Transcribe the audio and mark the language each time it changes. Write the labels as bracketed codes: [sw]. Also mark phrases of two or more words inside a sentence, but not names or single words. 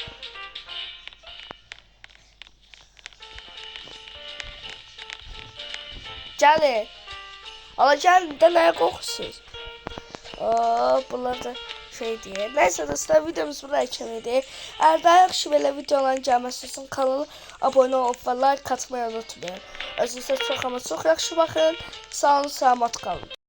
[tr] Gelin. Ama gelin de neye korkusunuz? Bunlar da şey diye. Neyse dostlar videomuz buraya çevirdi. [az] Eğer daha yaxşı belə videoların gəlməsi üçün [tr] kanala abone olup ve like atmayı unutmayın. [az] Özünüzə çox ama çox yaxşı baxın. Sağ olun, salamat qalın.